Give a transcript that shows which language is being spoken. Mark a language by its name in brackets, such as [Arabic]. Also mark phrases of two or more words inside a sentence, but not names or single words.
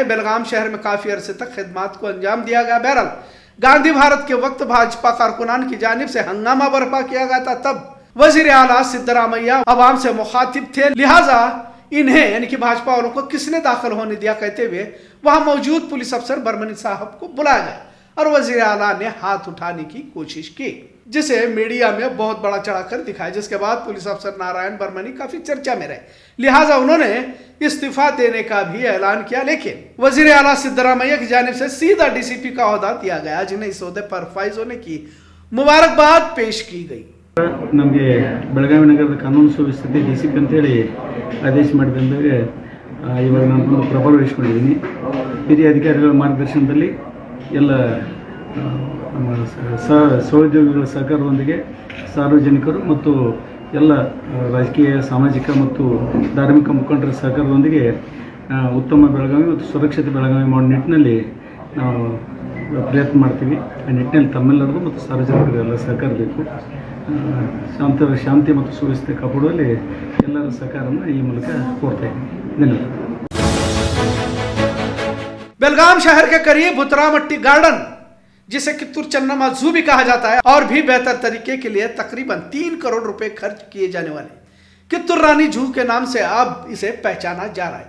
[Urdu] بیلگام شہر میں کافی عرصے تک خدمات کو انجام دیا گیا۔ بہرحال گاندھی بھارت کے وقت بھاجپا کارکنان کی جانب سے ہنگامہ برپا کیا گیا تھا، تب وزیر اعلیٰ سدارامیا عوام سے مخاطب تھے، لہٰذا انہیں یعنی کہ بھاجپا والوں کو کس نے داخل ہونے دیا کہتے ہوئے وہاں موجود پولیس افسر برمنی صاحب کو بلایا گیا اور وزیر اعلیٰ نے ہاتھ اٹھانے کی کوشش کی، جسے میڈیا میں بہت بڑا چڑھا کر دکھایا. جس کے بعد پولیس افسر نارائن برمنی کافی چرچا میں رہے، لہٰذا انہوں نے استعفیٰ دینے کا بھی اعلان کیا، لیکن وزیر اعلیٰ سدارامیا کی جانب سے سیدھا ڈی سی پی کا عہدہ دیا گیا، جنہیں اس عہدے پر فائز ہونے کی مبارکباد پیش کی گئی. [Kannada] ನಮಗೆ ಬೆಳಗಾವಿ ನಗರದ ಕಾನೂನು ಸುವ್ಯವಸ್ಥೆ DCP ಅಂತೇಳಿ ಆದೇಶ ಮಾಡಿದ ಮೇಲೆ ಇವಾಗ ನಾನು ಪ್ರಭಾರ ವಹಿಸ್ಕೊಂಡಿದ್ದೀನಿ। ಹಿರಿಯ ಅಧಿಕಾರಿಗಳ ಮಾರ್ಗದರ್ಶನದಲ್ಲಿ ಎಲ್ಲ ನಮ್ಮ ಸಹೋದ್ಯೋಗಿಗಳ ಸಹಕಾರದೊಂದಿಗೆ ಸಾರ್ವಜನಿಕರು ಮತ್ತು ಎಲ್ಲ ರಾಜಕೀಯ, ಸಾಮಾಜಿಕ ಮತ್ತು ಧಾರ್ಮಿಕ ಮುಖಂಡರ ಸಹಕಾರದೊಂದಿಗೆ ಉತ್ತಮ ಬೆಳಗಾವಿ ಮತ್ತು ಸುರಕ್ಷಿತ ಬೆಳಗಾವಿ ಮಾಡೋ ನಿಟ್ಟಿನಲ್ಲಿ ನಾವು ಪ್ರಯತ್ನ ಮಾಡ್ತೀವಿ। ಆ ನಿಟ್ಟಿನಲ್ಲಿ ತಮ್ಮೆಲ್ಲರದು ಮತ್ತು ಸಾರ್ವಜನಿಕರೆಲ್ಲ ಸಹಕಾರ ಬೇಕು। ಶಾಂತಿ ಮತ್ತು ಸುವ್ಯವಸ್ಥೆ ಕಾಪಾಡುವಲ್ಲಿ ಎಲ್ಲರ ಸಹಕಾರವನ್ನು ಈ ಮೂಲಕ ಕೋರ್ತಾ ಇದ್ದೀನಿ। ಧನ್ಯವಾದ। [Urdu] بیلگام شہر کے قریب بھوترامٹی گارڈن جسے کتور چنما زو بھی کہا جاتا ہے، اور بھی بہتر طریقے کے لیے تقریباً 3 کروڑ روپے خرچ کیے جانے والے کتور رانی زو کے نام سے اب اسے پہچانا جا رہا ہے.